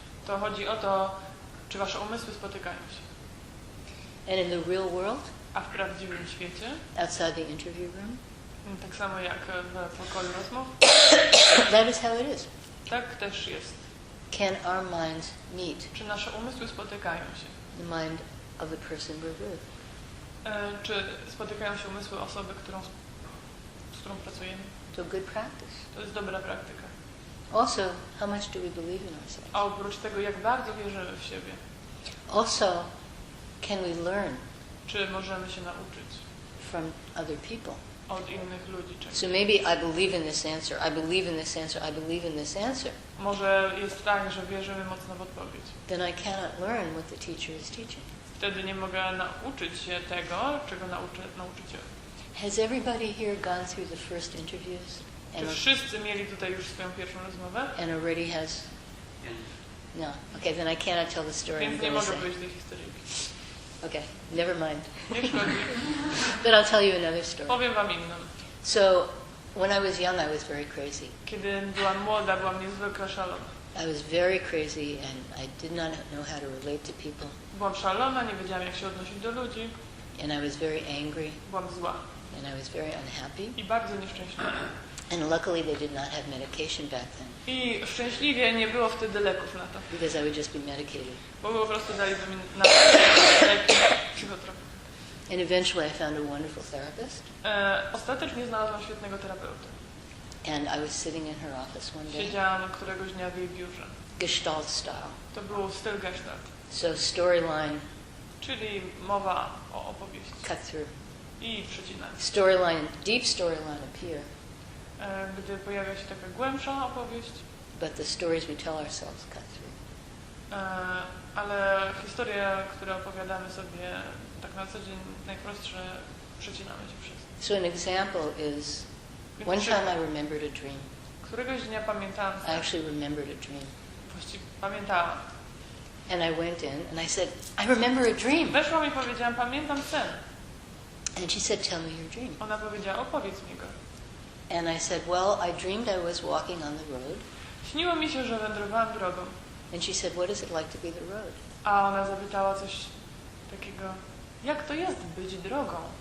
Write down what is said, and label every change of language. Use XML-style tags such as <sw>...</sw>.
<pl>To chodzi o to, czy wasze umysły spotykają się.</pl> <en>And in the real world,</en> <pl>A w prawdziwym świecie,</pl> <en>outside the interview room,</en> <pl>tak samo jak w pokoju rozmów,</pl> <en>that is how it is.</en> <pl>tak też jest.</pl> <en>Can our minds meet</en> <pl>Czy nasze umysły spotykają się?</pl> <en>the mind of the person we're with?</en> <pl>Czy spotykają się umysły osoby, z którą pracujemy?</pl> <en>So good practice.</en> <pl>To jest dobra praktyka.</pl> <en>Also, how much do we believe in ourselves?</en> <pl>A oprócz tego, jak bardzo wierzymy w siebie.</pl> <en>Also, can we learn</en> <pl>Czy możemy się nauczyć</pl> <en>from other people?</en> <pl>od innych ludzi czegoś?</pl> <en>So maybe I believe in this answer, I believe in this answer, I believe in this answer.</en> <pl>Może jest tak, że wierzymy mocno w odpowiedź.</pl> <en>Then I cannot learn what the teacher is teaching.</en> <pl>Wtedy nie mogę nauczyć się tego, czego nauczyciel.</pl> <en>Has everybody here gone through the first interviews</en> <pl>Czy wszyscy mieli tutaj już swoją pierwszą rozmowę?</pl> <en>and already has? No. Okay, then I cannot tell the story I'm</en> <pl>Więc nie</pl> <en>going to</en> <pl>mogę</pl> <en>say.</en> <pl>powiedzieć tej historii.</pl> <en>Okay, never mind.</en> <pl>Nie szkodzi.</pl> <en>But I'll tell you another story.</en> <pl>Powiem wam inną.</pl> <en>So, when I was young, I was very crazy.</en> <pl>Kiedy byłam młoda, byłam niezwykle szalona.</pl> <en>I was very crazy and I did not know how to relate to people.</en> <pl>Byłam szalona, nie wiedziałam, jak się odnosić do ludzi.</pl> <en>And I was very angry.</en> <pl>Byłam zła</pl> <en>And I was very unhappy.</en> <pl>i bardzo nieszczęśliwa.</pl> <en>And luckily they did not have medication back then.</en> <pl>I szczęśliwie nie było wtedy leków na to,</pl> <en>Because I would just be medicated.</en> <pl>bo po prostu daliby mi na leki psychotropne.</pl> <en>And eventually I found a wonderful therapist.</en> <pl>Ostatecznie znalazłam świetnego terapeuta.</pl> <en>And I was sitting in her office one day.</en> <pl>Siedziałam któregoś dnia w jej biurze.</pl> <en>Gestalt style.</en> <pl>To był styl gestalt,</pl> <en>So storyline,</en> <pl>czyli mowa o opowieści</pl> <en>cut through.</en> <pl>i przecinanie.</pl> <en>Storyline, deep storyline appear.</en> <pl>Gdy pojawia się taka głębsza opowieść,</pl> <en>But the stories we tell ourselves cut through.</en> <pl>ale historie, które opowiadamy sobie tak na co dzień, najprostsze, przecinamy się przez.</pl> <en>So an example is, one time I remembered a dream.</en> <pl>Któregoś dnia pamiętałam,</pl> <en>I actually remembered a dream.</en> <pl>właściwie pamiętałam.</pl> <en>And I went in and I said, I remember a dream.</en> <pl>Weszłam i powiedziałam, pamiętam sen.</pl> <en>And she said, tell me your dream.</en> <pl>Ona powiedziała, opowiedz mi go.</pl> <en>And I said, well, I dreamed I was walking on the road.</en> <pl>Śniło mi się, że wędrowałam drogą.</pl> <en>And she said, what is it like to be the road?</en> <pl>A ona zapytała coś takiego, jak to jest być drogą?</pl>